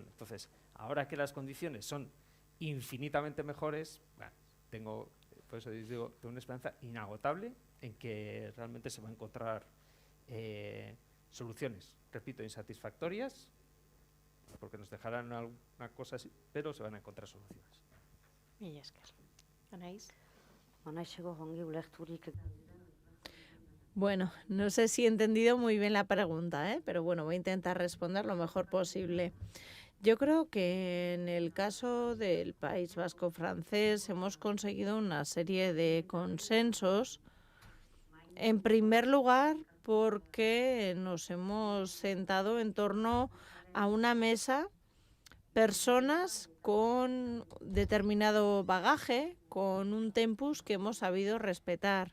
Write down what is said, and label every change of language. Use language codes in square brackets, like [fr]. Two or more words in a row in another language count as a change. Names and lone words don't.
[es] Entonces, ahora que las condiciones son infinitamente mejores, bueno, por eso digo, tengo una esperanza inagotable en que realmente se va a encontrar soluciones, repito, insatisfactorias, porque nos dejarán alguna cosa así, pero se van a encontrar soluciones. [eu] Mila esker. Anaïs? Anaixeko jongi ulerturik. [es] Bueno, no sé si he entendido muy bien la pregunta, pero bueno, voy a intentar responder lo mejor posible. Yo creo que en el caso del País Vasco francés hemos conseguido una serie de consensos. En primer lugar, porque nos hemos sentado en torno a una mesa personas con determinado bagaje, con un tempus que hemos sabido respetar.